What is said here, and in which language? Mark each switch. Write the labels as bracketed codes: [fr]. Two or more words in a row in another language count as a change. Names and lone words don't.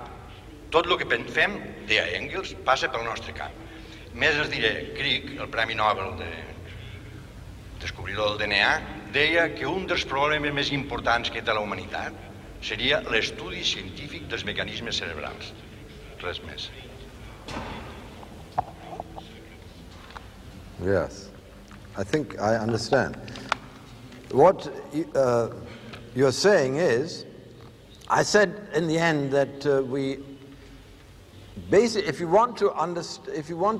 [ca] Tot el que fem, deia Engels, passa pel nostre cap. Més es diré, Crick, el Premi Nobel de descobridor del DNA, deia que un dels problemes més importants que té la humanitat seria l'estudi científic dels mecanismes cerebrals. Res més. [en] Yes, I think I understand. What you're saying is, I said in the end that basically, if you want to